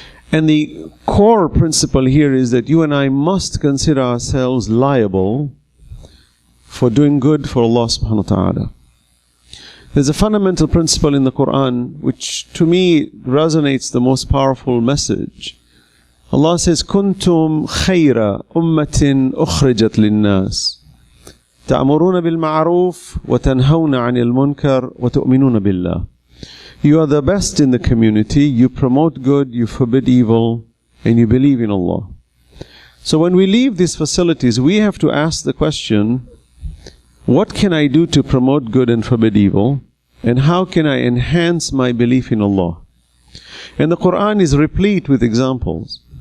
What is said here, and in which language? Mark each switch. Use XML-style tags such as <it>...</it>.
<en>And the core principle here is that you and I must consider ourselves liable for doing good for Allah subhanahu wa ta'ala. There's a fundamental principle in the Quran which to me resonates the most powerful message. Allah says,</en> <ar>كنتم خير أمة أخرجت للناس تأمرون بالمعروف وتنهون عن المنكر وتؤمنون بالله.</ar> <en>You are the best in the community, you promote good, you forbid evil, and you believe in Allah. So when we leave these facilities, we have to ask the question, what can I do to promote good and forbid evil? And how can I enhance my belief in Allah? And the Quran is replete with examples.</en>